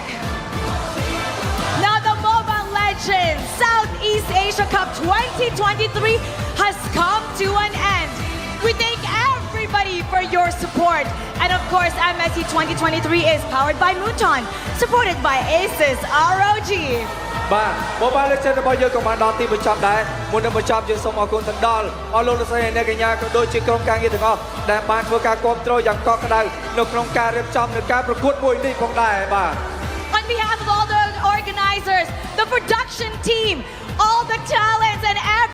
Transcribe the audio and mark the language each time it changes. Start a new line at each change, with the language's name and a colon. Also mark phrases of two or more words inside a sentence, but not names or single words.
English: Now the MOBA Legends Southeast Asia Cup 2023 has come to an end. We thank everybody for your support. And of course, MSC 2023 is powered by Moonton, supported by Aces ROG.
Khmer: បាទ Mobile Legends របស់យើងក៏បានដល់ទីបញ្ចប់ដែរមុននឹងបញ្ចប់យើងសូមអរគុណទៅដល់អស់លោកលោកស្រីអ្នកកញ្ញាក៏ដូចជាក្រុមការងារទាំងអស់ដែលបានធ្វើការគាំទ្រយ៉ាងកក់ក្ដៅនៅក្នុងការរៀបចំនៃការប្រកួតមួយនេះផងដែរបាទ
English: On behalf of all the organizers, the production team, all the talents and everyone